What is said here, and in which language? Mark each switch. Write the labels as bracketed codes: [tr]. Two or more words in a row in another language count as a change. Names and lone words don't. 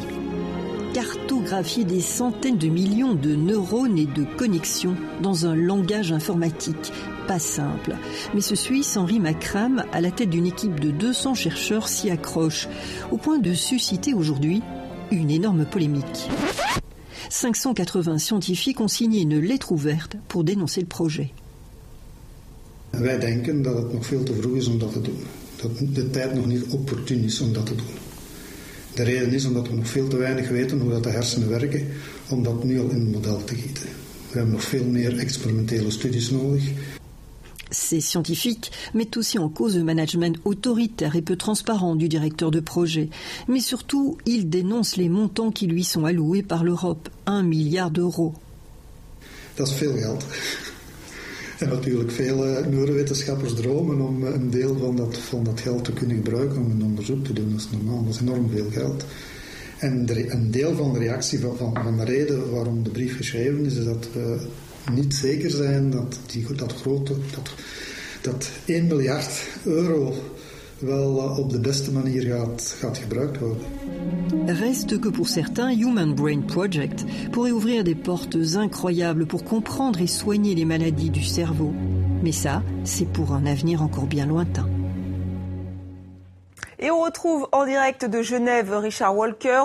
[fr] Cartographier des centaines de millions de neurones et de connexions dans un langage informatique. Pas simple. Mais ce Suisse, Henri Macram, à la tête d'une équipe de 200 chercheurs, s'y accroche, au point de susciter aujourd'hui une énorme polémique. 580 scientifiques ont signé une lettre ouverte pour dénoncer le projet. [nl] Wij denken dat het nog veel te vroeg is om dat te doen. Dat de tijd nog niet opportun is om dat te doen. De reden is omdat we nog veel te weinig weten hoe dat de hersenen werken, om dat nu al in een model te gieten. We hebben nog veel meer experimentele studies nodig. [fr] Ces scientifiques mettent aussi en cause le management autoritaire et peu transparent du directeur de projet. Mais surtout, ils dénoncent les montants qui lui sont alloués par l'Europe, 1 milliard d'euros. [nl] Dat is veel geld. En natuurlijk veel neurowetenschappers dromen om een deel van dat geld te kunnen gebruiken om een onderzoek te doen. Dat is normaal, dat is enorm veel geld. En een deel van de reactie van de reden waarom de brief geschreven is dat we niet zeker zijn dat 1 miljard euro wel op de beste manier gaat gebruikt worden. [fr] Reste que pour certains, Human Brain Project pourrait ouvrir des portes incroyables pour comprendre et soigner les maladies du cerveau. Mais ça, c'est pour un avenir encore bien lointain. Et on retrouve en direct de Genève Richard Walker.